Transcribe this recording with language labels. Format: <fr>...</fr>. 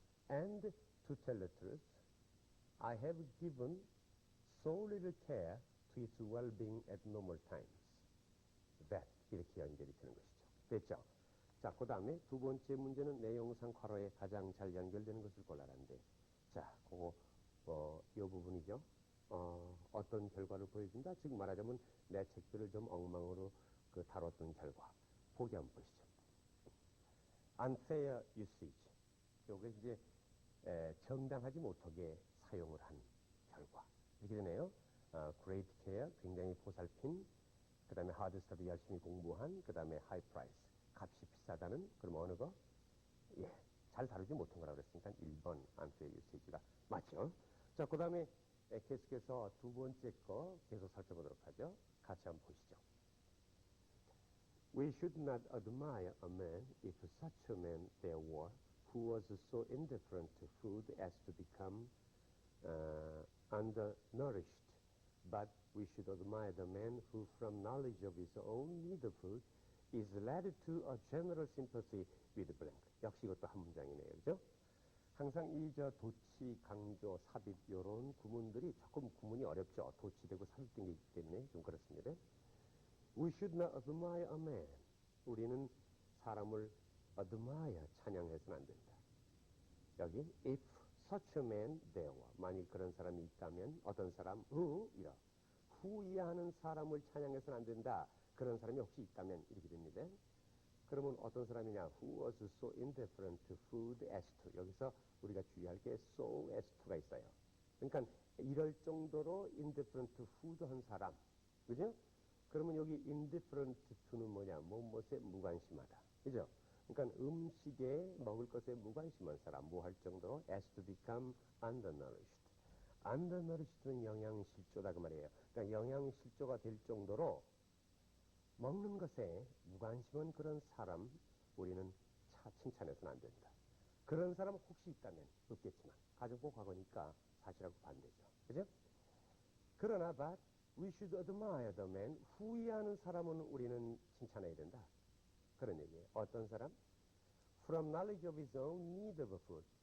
<en>And to tell the truth, I have given so little care to its well-being at normal times. That</en> <ko>이렇게 연결이 되는 것이죠. 됐죠? 자, 그 다음에 두 번째 문제는 내용상 괄호에 가장 잘 연결되는 것을 골라라는데 자, 그거 이 부분이죠. 어떤 결과를 보여준다? 즉 말하자면 내 책들을 좀 엉망으로 다뤘던 결과. 보기 한번 보시죠.</ko> <en>unfair usage.</en> <ko>요게 이제 정당하지 못하게 사용을 한 결과. 이렇게 되네요.</ko> <en>great care,</en> <ko>굉장히 보살핀. 그 다음에</ko> <en>hard study,</en> <ko>열심히 공부한. 그 다음에</ko> <en>high price,</en> <ko>값이 비싸다는. 그럼 어느 거? 예, 잘 다루지 못한 거라고 그랬으니까 1번</ko> <en>unfair usage</en> <ko>가 맞죠? 자, 그 다음에 계속해서 두 번째 거 계속 살펴보도록 하죠. 같이 한번 보시죠.</ko> <en>We should not admire a man if such a man there were who was so indifferent to food as to become undernourished. But we should admire the man who, from knowledge of his own need of food, is led to a general sympathy with blank.</en> <ko>역시 이것도 한 문장이네요. 그죠? 항상 이 도치, 강조, 삽입 요런 구문들이 조금 구문이 어렵죠. 도치되고 삽입된 게 있기 때문에 좀 그렇습니다.</ko> <en>We should not admire a man.</en> <ko>우리는 사람을 admire, 찬양해서는 안 된다. 여기</ko> <en>if such a man there were.</en> <ko>만일 그런 사람이 있다면 어떤 사람 who 이해하는 사람을 찬양해서는 안 된다. 그런 사람이 혹시 있다면 이렇게 됩니다. 그러면 어떤 사람이냐?</ko> <en>Who was so indifferent to food as to.</en> <ko>여기서 우리가 주의할 게 so as to가 있어요. 그러니까 이럴 정도로</ko> <en>indifferent to food</en> <ko>한 사람. 그죠? 그러면 여기 indifferent to는 뭐냐? 무엇에 무관심하다. 그죠? 그러니까 음식에 먹을 것에 무관심한 사람, 무할 정도로</ko> <en>as to become undernourished.</en> <ko>undernourished는 영양실조다 그 말이에요. 그러니까 영양실조가 될 정도로 먹는 것에 무관심한 그런 사람 우리는 칭찬해서는 안 된다. 그런 사람 혹시 있다면 없겠지만 가정법 과거니까 사실하고 반대죠. 그죠? 그러나</ko> <en>but we should admire the man.</en> <ko>후회하는 사람은 우리는 칭찬해야 된다. 그런 얘기예요. 어떤 사람?</ko> <en>From knowledge of his own need of food.</en>